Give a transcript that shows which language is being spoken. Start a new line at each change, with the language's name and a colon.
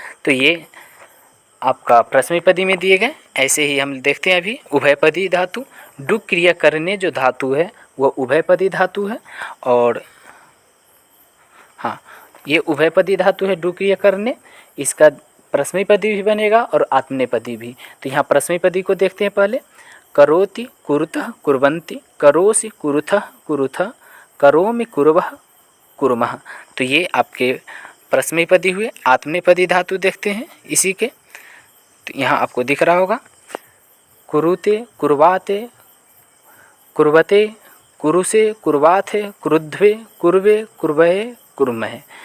Hindi: तो ये आपका परस्मैपदी में दिए गए। ऐसे ही हम देखते हैं अभी उभयपदी धातु। डुक क्रिया करने जो धातु है वो उभयपदी धातु है। और हाँ, ये उभयपदी धातु है डुक क्रिया करने, इसका परस्मैपदी भी बनेगा और आत्मनेपदी भी। तो यहाँ परस्मैपदी को देखते हैं पहले।
Sanskrit: करोति, कुरुतः, कुर्वन्ति, करोसि, कुरुथः, कुरुथः, करोमि, कुर्वः, कुर्मः।
Hindi: तो ये आपके परस्मैपदी हुए। आत्मनेपदी धातु देखते हैं इसी के। तो यहाँ आपको दिख रहा होगा
Sanskrit: कुरुते, कुर्वाते, कुर्वते, कुरुसे, कुर्वाथे, कुरुध्वे, कुर्वे, कुर्वहे, कुर्महे।